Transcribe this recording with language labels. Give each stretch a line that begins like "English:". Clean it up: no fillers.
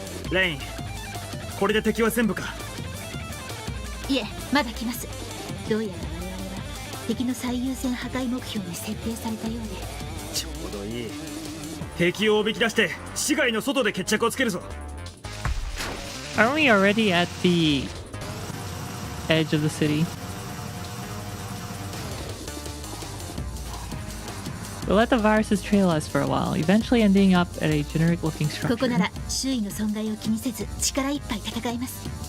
Japanese: レイン、これで敵は全部か。いえ、まだ来ます。どうやら我々は敵の最優先破壊目標に設定されたようで。ちょうどいい。敵をおびき出して市街の外で決着をつけるぞ。
English: Aren't we already at the edge of the city? We'll let the viruses trail us for a while, eventually ending up at a generic-looking
Japanese: ここ
English: structure.
Japanese: なら周囲の損害を気にせず力いっぱい戦えます。